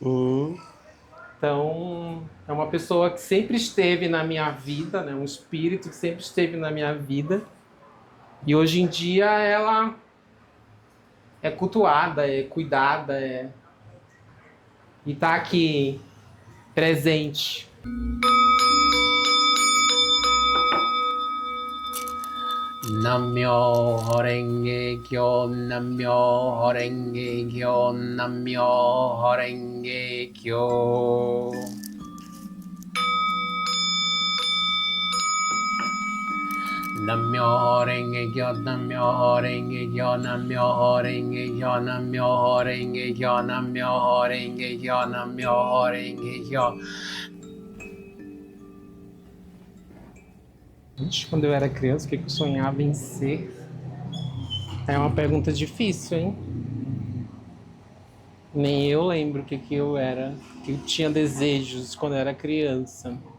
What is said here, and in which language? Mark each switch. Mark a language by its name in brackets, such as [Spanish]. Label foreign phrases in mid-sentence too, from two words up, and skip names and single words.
[Portuguese] Então, é uma pessoa que sempre esteve na minha vida, né? Um espírito que sempre esteve na minha vida. E hoje em dia ela é cultuada, é cuidada, e tá aqui presente. [Japanese] 南無妙法蓮華経、南無妙法蓮華経、南無妙法蓮華経. 南無妙法蓮華経、南無妙法蓮華経、南無妙法蓮華経、南無妙法蓮華経、南無妙法蓮華経、南無妙法蓮華経. [Portuguese] Quando eu era criança, o que eu sonhava em ser? É uma pergunta difícil, hein? Nem eu lembro o que eu era, que eu tinha desejos quando eu era criança.